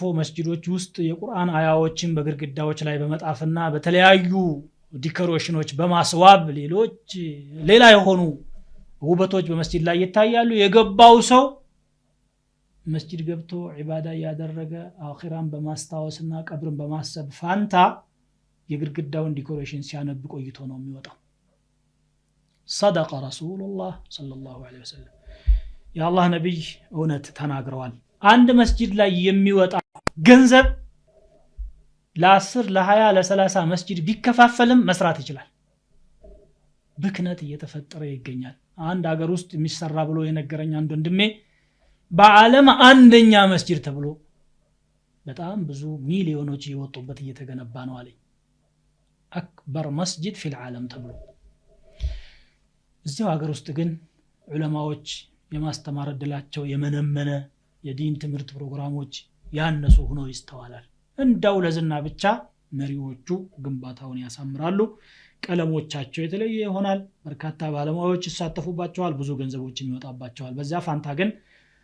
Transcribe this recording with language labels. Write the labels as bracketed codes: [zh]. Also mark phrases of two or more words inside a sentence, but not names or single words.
[am] መስጂዶች ውስጥ የቁርአን አያዎችን በግድግዳዎች ላይ በመጣፍና በተለያዩ ዲኮሬሽኖች በማስዋብ ሌላ የሆኑ ውበቶች በመስጂድ ላይ ይታያሉ የገባው ሰው መስጂድ ገብቶ ዒባዳ ያደረገ አኺራን በማስታወስና ቀብርን በማሰብ ፋንታ የግድግዳውን ዲኮሬሽን ሲያነብ ቆይቶ ነው የሚወጣው [ar] صدق رسول الله صلى الله عليه وسلم يا الله نبي [am] እውነት ተናግረዋል አንድ መስጂድ ላይ የሚወጣ ገንዘብ ለ10 ለ20 ለ30 መስጂድ ቢከፋፈልም መስራት ይችላል ብክነት እየተፈጠረ ይገኛል አንድ ሀገር ውስጥ የሚሰራ ብሎ የነገረኝ አንድ ወንድሜ በዓለም አንደኛ መስጂድ ተብሎ በጣም ብዙ ሚሊዮኖች እየወጡበት እየተገነባ ነው አለኝ [ar] أكبر مسجد في العالم [am] ተብሎ እዚያው ሀገር ውስጥ ግን ዑለማዎች የማስተማር እድላቸው የመነመነ የዲን ትምህርት ፕሮግራሞች ያነሱ ሆኖ ይስተዋላል እንዳው ለዝና ብቻ መሪዎቹ ግንባታውን ያሳምራሉ ቀለሞቻቸው የተለየ ይሆናል በርካታ ባለሙያዎች ይሳተፉባቸዋል ብዙ ገንዘቦች ይወጣባቸዋል በዛ ፋንታ ግን